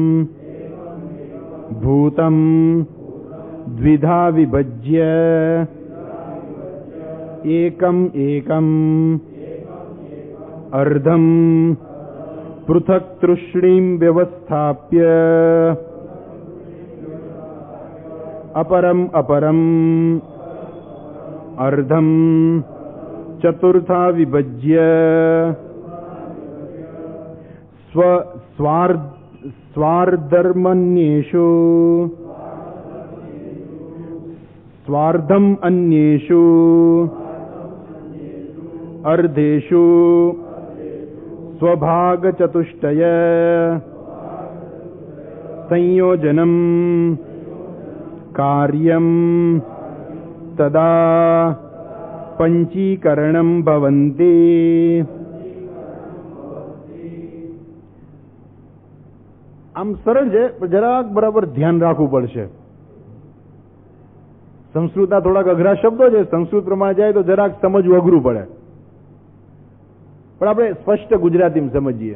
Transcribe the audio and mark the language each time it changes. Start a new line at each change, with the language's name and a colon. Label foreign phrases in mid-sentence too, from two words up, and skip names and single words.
Sanskrit: ભૂતમ દ્વિધા વિભજ્ય એકમ એકમ અર્ધમ પૃથક તૃષ્ણીમ વ્યવસ્થાપ્ય अपरम अपरम अर्धम चतुर्था विभज्य स्वार्धर्मन्येषु स्वार्धम अन्येषु अर्धेषु स्वभाग चतुष्टय संयोजनम कार्यम तदा पंचीकरणम भवन्ति.
Gujarati: આમ સરળ છે પણ જરાક બરાબર ધ્યાન રાખવું પડશે. સંસ્કૃતના થોડાક અઘરા શબ્દો છે, સંસ્કૃત પ્રમાણે જાય તો જરાક સમજવું અઘરું પડે, પણ આપણે સ્પષ્ટ ગુજરાતીમાં સમજીએ.